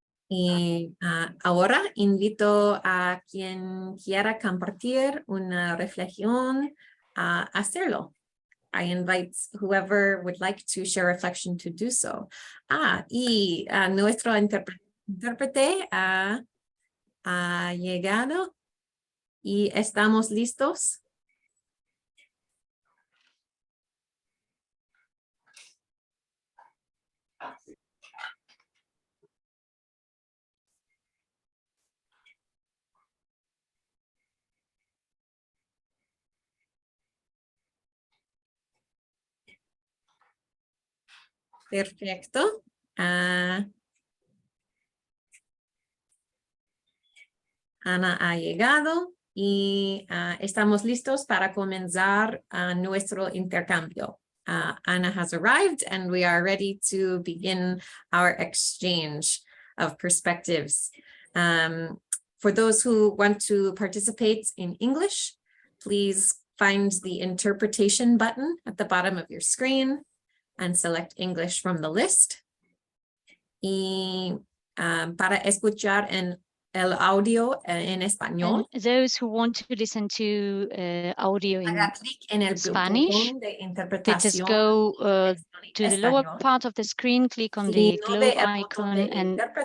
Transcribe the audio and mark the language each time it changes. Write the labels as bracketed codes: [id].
[es] Y ahora invito a quien quiera compartir una reflexión a hacerlo. [en] I invite whoever would like to share reflection to do so. [es] Y nuestro intérprete ha llegado y estamos listos. Perfecto. Ana ha llegado y estamos listos para comenzar nuestro intercambio. [en] Ana has arrived and we are ready to begin our exchange of perspectives. For those who want to participate in English, please find the interpretation button at the bottom of your screen and select English from the list. [es] Y para escuchar el audio en español. [en] And those who want to listen to audio in Spanish, they just go to the lower part of the screen, click on the globe icon and